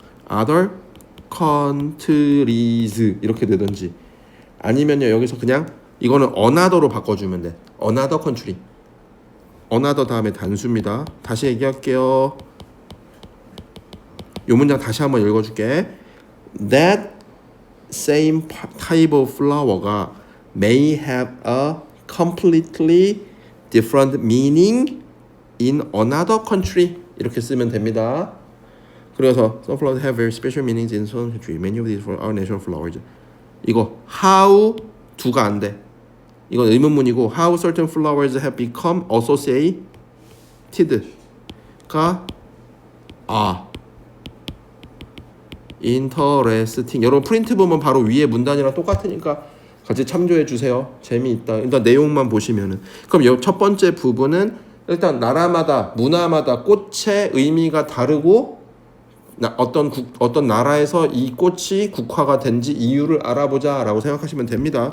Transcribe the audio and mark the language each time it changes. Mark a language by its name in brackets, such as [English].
[English] other countries [Korean] 이렇게 되든지 아니면요 여기서 그냥 이거는 another로 바꿔주면 돼. [English] another country. [Korean] another 다음에 단수입니다. 다시 얘기할게요. 요 문장 다시 한번 읽어줄게. [English] That same type of flower가 may have a completely different meaning in another country. [Korean] 이렇게 쓰면 됩니다. [English] 그래서 some flowers have very special meanings in some country. Many of these are our national flowers. [Korean] 이거 how do가 안 돼. 이건 의문문이고 [English] how certain flowers have become associated가 interesting. [Korean] 여러분 프린트 보면 바로 위에 문단이랑 똑같으니까 같이 참조해 주세요. 재미있다. 일단 내용만 보시면은. 그럼 첫 번째 부분은 일단 나라마다 문화마다 꽃의 의미가 다르고 어떤 나라에서 이 꽃이 국화가 된지 이유를 알아보자라고 생각하시면 됩니다.